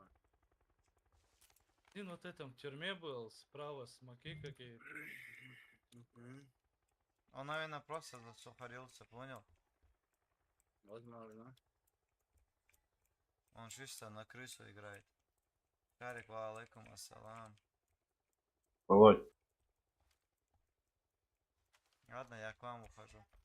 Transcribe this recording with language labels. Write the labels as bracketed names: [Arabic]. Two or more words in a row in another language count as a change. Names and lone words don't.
[Russian] Один вот этом в тюрьме был, справа смоки какие-то. Он, наверное, просто засухарился, понял? Возможно. Он чисто на крысу играет. Шарик, [Arabic] وعليكم السلام. [Russian] Володь. Ладно, я к вам ухожу.